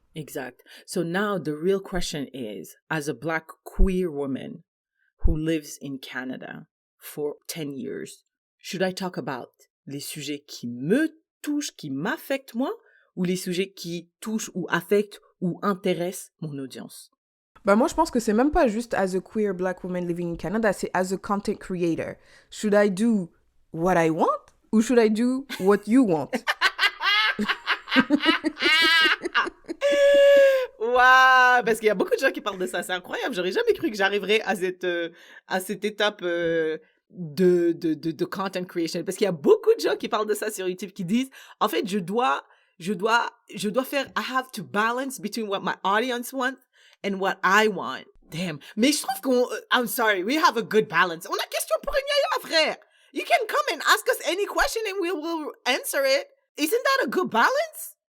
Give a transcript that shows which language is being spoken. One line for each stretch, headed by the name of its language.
English: Exact. So now the real question is, as a Black queer woman who lives in Canada for 10 years, should I talk about
French: les sujets qui me touchent, qui m'affectent moi, ou les sujets qui touchent ou affectent ou intéressent mon audience? Bah moi, je pense que c'est même pas juste
English: as a queer Black woman living in Canada,
French: c'est
English: as a content creator. Should I do what I want
French: ou
English: should I do what you want?
French: Waouh, parce qu'il y a beaucoup de gens qui parlent de ça, c'est incroyable. J'aurais jamais cru que j'arriverais à cette étape de content creation, parce qu'il y a beaucoup de gens qui parlent de ça sur YouTube, qui disent en fait je dois faire,
English: I have to balance between what my audience wants and what I want. Damn.
French: Mais je trouve
English: I'm sorry, we have a good balance.
French: On a question pour une yaya, frère.
English: You can come and ask us any question and we will answer it. Isn't that a good balance?